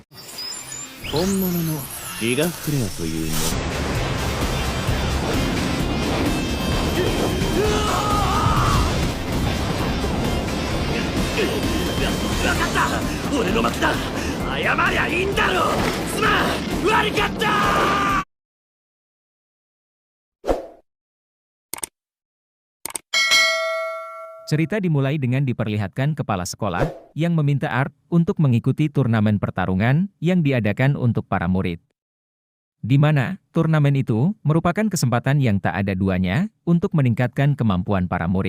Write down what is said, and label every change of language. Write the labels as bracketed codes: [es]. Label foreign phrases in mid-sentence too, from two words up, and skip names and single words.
[ja] 本物のギガフレアというもわかった、俺の負けだ。謝りゃいいんだろ。すまん、悪かった。 [id] Cerita dimulai dengan diperlihatkan kepala sekolah yang meminta Art untuk mengikuti turnamen pertarungan yang diadakan untuk para murid. Di mana turnamen itu merupakan kesempatan yang tak ada duanya untuk meningkatkan kemampuan para murid.